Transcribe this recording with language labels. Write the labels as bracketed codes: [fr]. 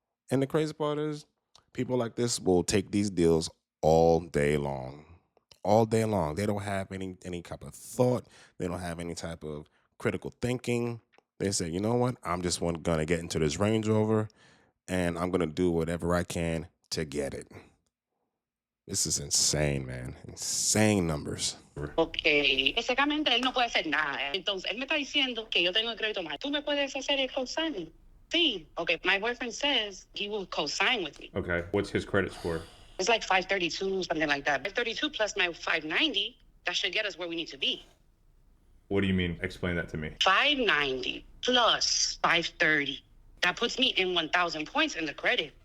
[en] And the crazy part is, people like this will take these deals all day long. All day long. They don't have any type of thought. They don't have any type of critical thinking. They say, you know what? I'm just going to get into this Range Rover, and I'm going to do whatever I can to get it. This is insane, man. Insane numbers. Okay. [es] Básicamente, él no puede hacer nada. Entonces, él me está diciendo que yo tengo el crédito mal. ¿Tú me puedes hacer el cosign? Sí. [en] Okay, my boyfriend says he will co-sign with me. Okay, what's his credit score? It's like 532, something like that. 532 plus my 590, that should get us where we need to be. What do you mean? Explain that to me. 590 plus 530. That puts me in 1,000 points in the credit.